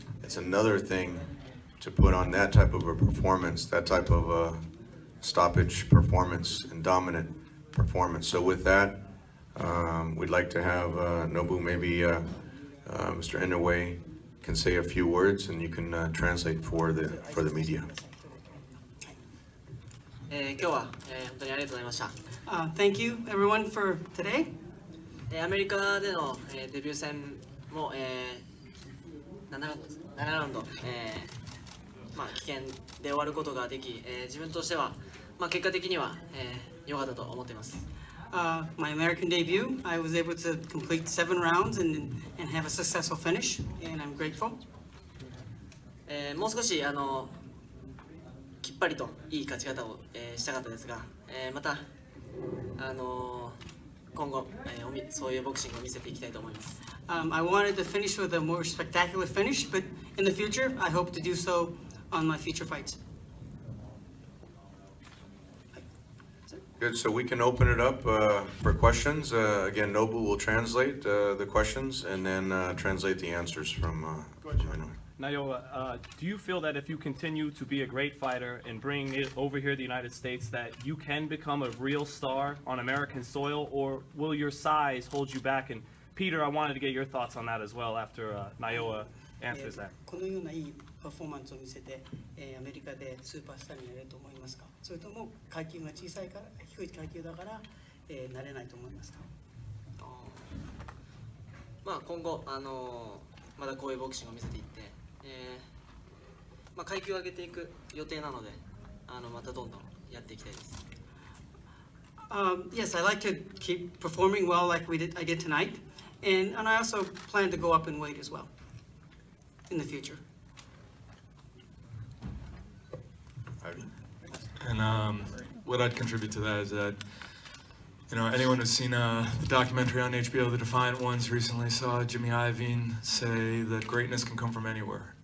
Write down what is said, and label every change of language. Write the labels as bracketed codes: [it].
[en] It's another thing to put on that type of a performance, that type of a stoppage performance and dominant performance. So with that, we'd like to have Nobu, maybe Mr. Inoue can say a few words and you can translate for the media. [ja] 今日は、本当にありがとうございました。 [en] Thank you, everyone, for today. [ja] アメリカでの、デビュー戦も、7ラウンド、棄権で終わることができ、自分としては、結果的には良かったと思っています。 [en] My American debut, I was able to complete 7 rounds and have a successful finish, and I'm grateful. [ja] もう少しきっぱりといい勝ち方を、したかったですが、また今後、そういうボクシングを見せていきたいと思います。 [en] I wanted to finish with a more spectacular finish, but in the future, I hope to do so on my future fights. Good, so we can open it up for questions. Again, Nobu will translate the questions and then translate the answers from Inoue. Naoya, do you feel that if you continue to be a great fighter and bring it over here to the United States, that you can become a real star on American soil, or will your size hold you back? And Peter, I wanted to get your thoughts on that as well after Naoya answers that. [ja] このようないいパフォーマンスを見せて、アメリカでスーパースターになれると思いますか？それとも階級が小さいから低い階級だから、なれないと思いますか？今後まだこういうボクシングを見せていって、階級を上げていく予定なので、またどんどんやっていきたいです。 [en] Yes, I like to keep performing well like I did tonight, and I also plan to go up in weight as well in the future. And what I'd contribute to that is that, anyone who's seen the documentary on HBO, The Defiant Ones, recently saw Jimmy Iovine say that greatness can come from anywhere.